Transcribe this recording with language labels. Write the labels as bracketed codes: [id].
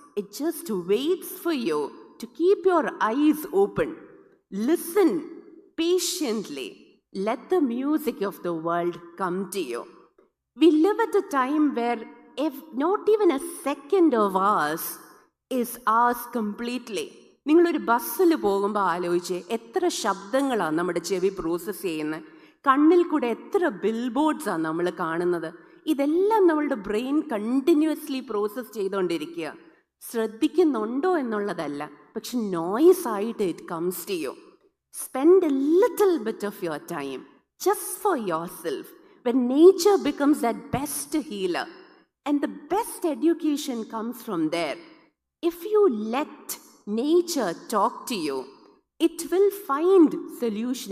[en] It just waits for you to keep your eyes open. Listen patiently. Let the music of the world come to you. We live at a time where not even a second of ours is ours completely. [ml] നിങ്ങളൊരു ബസ്സിൽ പോകുമ്പോൾ ആലോചിച്ച് എത്ര ശബ്ദങ്ങളാണ് നമ്മുടെ ചെവി process ചെയ്യുന്നത്, കണ്ണിൽ കൂടെ എത്ര ബിൽ ബോർഡ്സാണ് നമ്മൾ കാണുന്നത്. ഇതെല്ലാം നമ്മളുടെ ബ്രെയിൻ കണ്ടിന്യൂസ്ലി പ്രോസസ്സ് ചെയ്തുകൊണ്ടിരിക്കുക. ശ്രദ്ധിക്കുന്നുണ്ടോ എന്നുള്ളതല്ല, പക്ഷെ നോയ്സ് ആയിട്ട് [en] It comes to you. Spend a little bit of your time just for yourself. When nature becomes that best healer, and the best education comes from there. If you let nature talk to you, it will find solution.